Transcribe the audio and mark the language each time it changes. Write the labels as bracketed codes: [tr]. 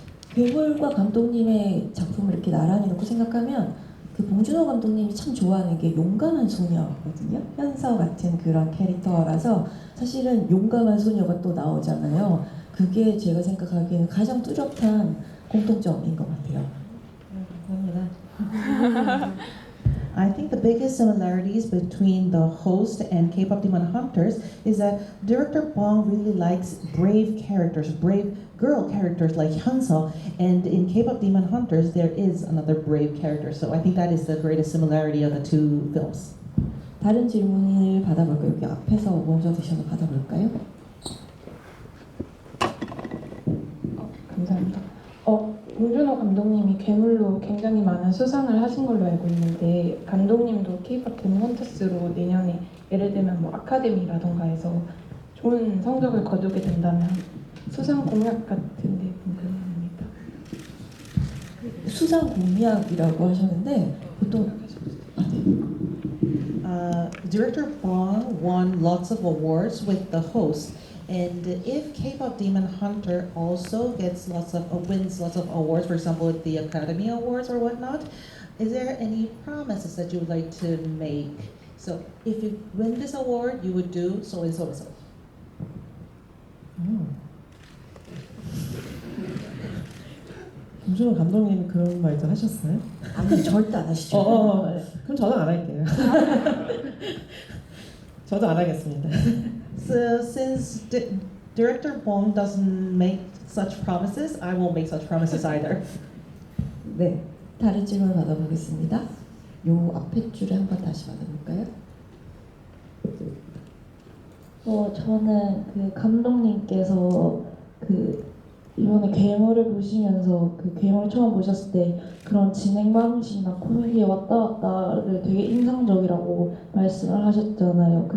[ko] 괴물과 감독님의 작품을 이렇게 나란히 놓고 생각하면 그 봉준호 감독님이 참 좋아하는 게 용감한 소녀거든요. 현서 같은 그런 캐릭터라서 사실은 용감한 소녀가 또 나오잖아요. 그게 제가 생각하기에는 가장 뚜렷한 공통점인 것 같아요. 감사합니다. [en] I think the biggest similarities between the host and K-pop Demon Hunters is that director Bong really likes brave characters, brave girl characters like Hyunseo, and in K-pop Demon Hunters there is another brave character. So I think that is the greatest similarity of the two films. [ko] 다른 질문을 받아볼까요? 여기 앞에서 먼저 드셔서 받아볼까요? 감사합니다. 봉준호 감독님이 괴물로 굉장히 많은 수상을 하신 걸로 알고 있는데 감독님도 K-pop 데몬 헌터스로 내년에 예를 들면 뭐 아카데미라던가 해서 좋은 성적을 거두게 된다면 수상 공약 같은데 궁금합니다. 수상 공약이라고 하셨는데 보통 [en] Director Bong won lots of awards with the host. And if K-pop Demon Hunter also gets wins lots of awards, for example, at the Academy Awards or whatnot, is there any promises that you would like to make? So if you win this award, you would do so and so and so. [ko] 봉준호 감독님이 그런 말도 하셨어요? 아니 절대 안 하시죠. 그럼 저도 안 할게요. 저도 안 하겠습니다. [en] So since Director Bong doesn't make such promises, I won't make such promises either. [ko] 네, 다른 질문 받아보겠습니다. 요 앞에 줄에 한번 다시 받아볼까요? 저는 그 감독님께서 이번에 괴물을 보시면서 그 괴물 처음 보셨을 때 그런 진행 방식이나 코미디에 왔다 갔다를 되게 인상적이라고 말씀을 하셨잖아요.